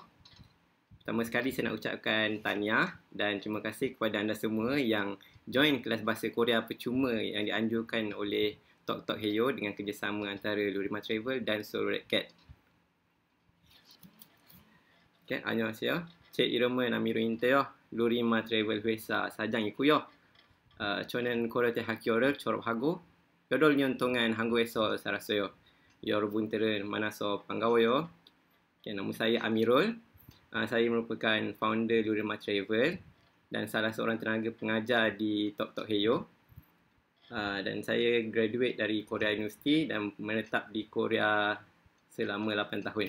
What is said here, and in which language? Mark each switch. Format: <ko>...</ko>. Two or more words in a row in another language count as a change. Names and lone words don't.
<ms>Pertama sekali saya nak ucapkan tahniah dan terima kasih kepada anda semua yang join kelas bahasa Korea percuma yang dianjurkan oleh Tok Tok Heyo dengan kerjasama antara Lurima Travel dan Solo Red Cat.</ms> <ko>Okay, annyeonghaseyo. Cik Irama Namiru Inteyo, Lurima Travel 회사 사장이고요. 저는 고려 대학교를 졸업하고 8년 동안 한국에서 살았어요. 여러분들은 만나서 반가워요.</ko> <ms>Okay, nama saya Amirul. Saya merupakan founder Lurima Travel dan salah seorang tenaga pengajar di Tok Tok Heyo. Dan saya graduate dari Korea University dan menetap di Korea selama 8 tahun.</ms>